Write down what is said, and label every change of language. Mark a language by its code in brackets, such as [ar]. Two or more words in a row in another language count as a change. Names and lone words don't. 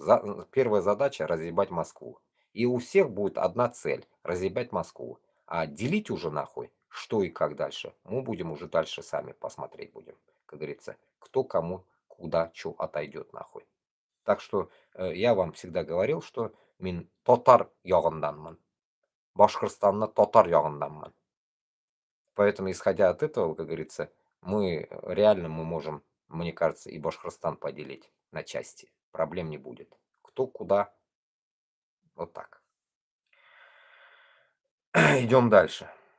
[ru] Первая задача разъебать Москву. И у всех будет одна цель разъебать Москву. А делить уже нахуй, что и как дальше, мы будем уже дальше сами посмотреть будем. Как говорится, кто кому куда что отойдет нахуй. Так что я вам всегда говорил, что [tt] мен тотар ягынданмын. Башкортостанна тотар ягынданмын. [ru] Поэтому, исходя от этого, как говорится, мы можем, мне кажется, и Башкортостан поделить на части. Проблем не будет. Кто куда. Вот так. Идем дальше.